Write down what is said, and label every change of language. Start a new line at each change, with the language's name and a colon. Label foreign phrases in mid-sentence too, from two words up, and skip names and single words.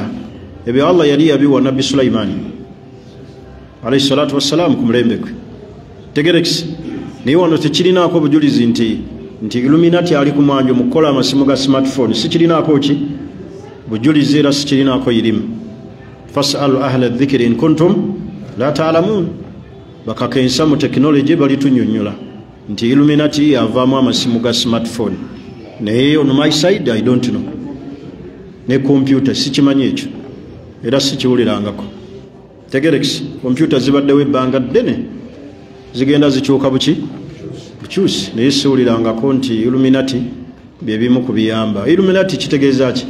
Ganda: Ebyo Allah yali yabiwa Nabbi Sulaiman
Arabic: عليه الصلاة والسلام
Ganda: ku mulembe gwe. Tegerekisi naye wano tekirinaako bujulizi nti Illuminati ali ku mwanjo mu kukola amasimu ga smartphone. Sikirinaako ki bujulizi era sikirinaako irimu.
Arabic: فاسألوا أهل الذكر إن كنتم لا تعلمون.
Ganda: Bakakensa mu technology balitunyonnyola nti Illuminati yavaamu amasimu ga smartphone.
English: Naye on my side I don't know.
Ganda: Ne computer sikimanyi ekyo era sikiwulirangako. Tegerekisi computer zibaddewo ebbanga ddene zigenda zikyuka bukyusi, naye siwulirangako nti Illuminati byebimu ku biyamba. Illuminati kitegeeza ki?